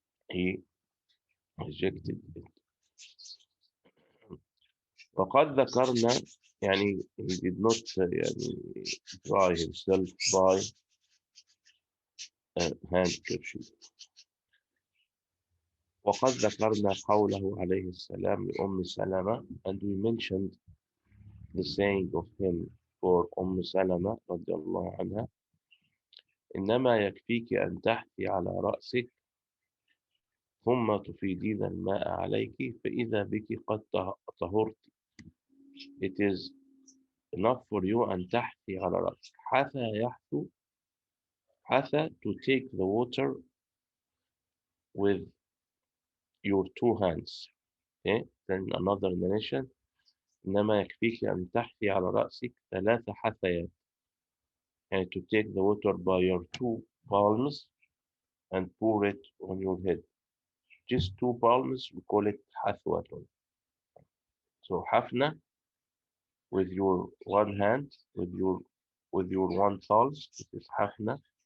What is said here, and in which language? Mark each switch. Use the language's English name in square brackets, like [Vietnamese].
[English] He rejected it. [Arabic] وقد ذكرنا, يعني [English] he did not يعني dry himself by a handkerchief. [Arabic] وقد ذكرنا قوله عليه السلام لأم سلمة, [English] and we mentioned the saying of him for [Arabic] سلمة رضي الله عنها, إنما يكفيك أن تحثي على رأسك ثم تفيدين الماء عليك فإذا بك قد طهرت. [English] It is enough for you [Arabic] أن تحثي على رأسك. حثى يحثو, حثى, [English] to take the water with your two hands. Okay? Then another narration, [Arabic] إنما يكفيك أن تحثي على رأسك ثلاث حثيات. [English] And to take the water by your two palms and pour it on your head. Just two palms, we call it hathwatun. So hafna, with your one hand, with your one palm, it is hafna.